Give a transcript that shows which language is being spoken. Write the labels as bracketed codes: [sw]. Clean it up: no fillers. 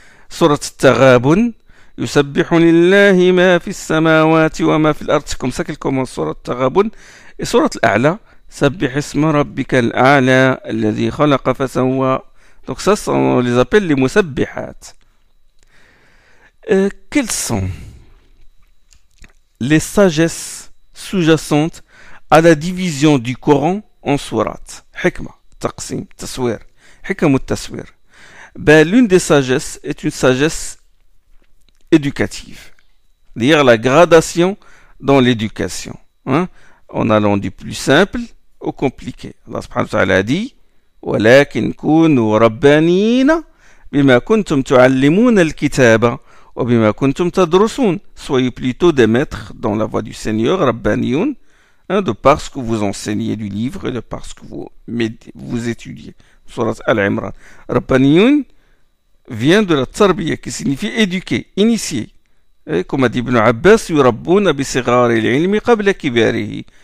[ar] سورة التغابن يسبح لله ما في السماوات وما في الأرض. [fr] C'est comme ça qu'elle commence [ar] سورة التغابن. Et سورة الأعلى سبح اسم ربك الأعلى الذي خلق فسوى. [fr] Donc ça, on les appelle les musabbihat. Quelles sont les sagesses sous-jacentes à la division du Coran en sourates? [ar] Hikma, taqsim, taswir. Hikam taswir. [fr] Ben, l'une des sagesses est une sagesse éducative. C'est-à-dire la gradation dans l'éducation. En allant du plus simple au compliqué. Allah subhanahu wa ta'ala a dit [ar] ولكن كونوا ربانيين بما كنتم تعلمون الكتاب وبما كنتم تدرسون. [fr] Soyez plutôt des maîtres dans la voie du Seigneur, Rabbaniyun, de par ce que vous enseignez du livre et de par ce que vous étudiez. Surat Al-Imran. Rabbaniyun vient de la tarbiya qui signifie éduquer, initier. Comme a dit Ibn Abbas, [ar] يُرَبُّونَ بِصِغَارِ الْعِلْمِ قَبْلَ كِبَارِهِ.